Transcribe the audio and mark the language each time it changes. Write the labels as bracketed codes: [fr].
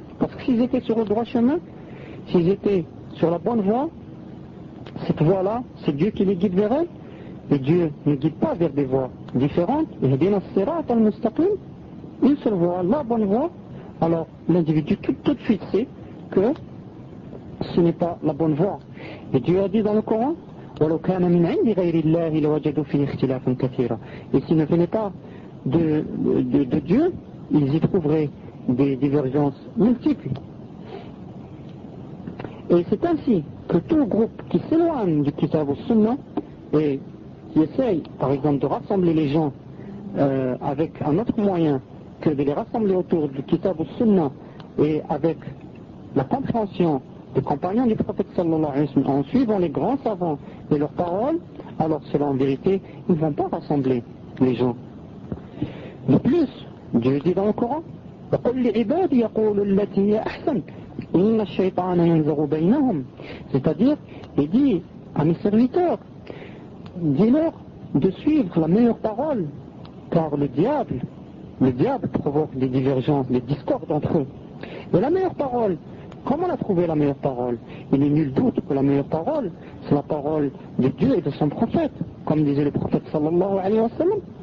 [fr] Parce que s'ils étaient sur le droit chemin, s'ils étaient sur la bonne voie, cette voie-là, c'est Dieu qui les guide vers elle. Et Dieu ne guide pas vers des voies différentes. Il dit, al-sirat al-mustaqim, une seule voie, la bonne voie. Alors, l'individu tout de suite sait que ce n'est pas la bonne voie. [ar] Et Dieu a dit dans le Coran, وَلَوْ كَانَ مِنْ عِنْدِ غَيْرِ اللَّهِ لَوَجَدُوا فِي اخْتِلَافٍ كَثِيرًا. [fr] Et s'il ne venait pas de Dieu, ils y trouveraient des divergences multiples. Et c'est ainsi que tout groupe qui s'éloigne du Kitab al-Sunna et qui essaye, par exemple, de rassembler les gens avec un autre moyen que de les rassembler autour du Kitab al-Sunna et avec la compréhension des compagnons du prophète sallallahu alayhi wa sallam, en suivant les grands savants et leurs paroles, alors cela en vérité, ils ne vont pas rassembler les gens. [ar] De plus, Dieu dit dans le Coran, وَقُلْ لِعِبَادِ يَقُولُ الَّتِي هِيَ أَحْسَنُ إِنَّ الشَّيْطَانَ يَنْزَغُ بَيْنَهُمْ. [fr] C'est-à-dire, il dit à mes serviteurs, dis-leur de suivre la meilleure parole, car le diable provoque des divergences, des discordes entre eux. Et la meilleure parole, comment la trouver la meilleure parole? Il n'est nul doute que la meilleure parole, c'est la parole de Dieu et de son prophète, comme disait le prophète sallallahu alayhi wa sallam.